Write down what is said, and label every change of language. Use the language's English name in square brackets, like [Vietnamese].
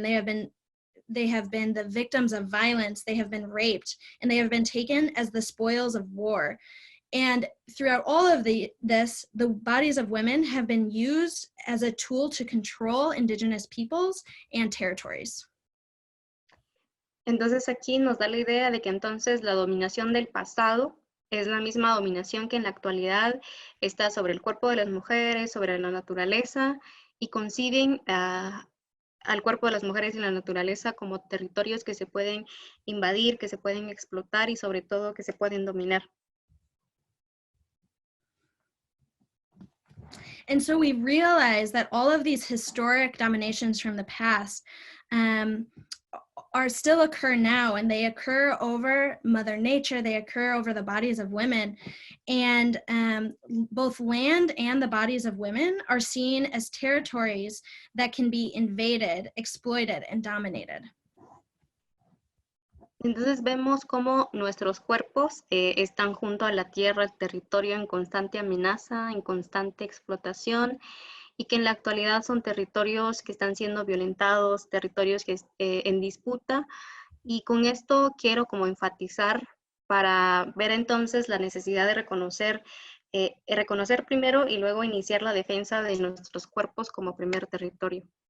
[English] They have been the victims of violence. They have been raped, and they have been taken as the spoils of war. And throughout all of this, the bodies of women have been used as a tool to control indigenous peoples and territories. [Spanish] Entonces aquí nos da la idea de que entonces la dominación del pasado es la misma dominación que en la actualidad está sobre el cuerpo de las mujeres, sobre la naturaleza, y conciben al cuerpo de las mujeres y la naturaleza como territorios que se pueden invadir, que se pueden explotar y sobre todo que se pueden dominar. [English] And so we realize that all of these historic dominations from the past are still occur now, and they occur over Mother Nature, they occur over the bodies of women, and both land and the bodies of women are seen as territories that can be invaded, exploited, and dominated. [Spanish] Entonces vemos cómo nuestros cuerpos están junto a la tierra, el territorio en constante amenaza, en constante explotación, y que en la actualidad son territorios que están siendo violentados, territorios que en disputa, y con esto quiero como enfatizar para ver entonces la necesidad de reconocer primero y luego iniciar la defensa de nuestros cuerpos como primer territorio.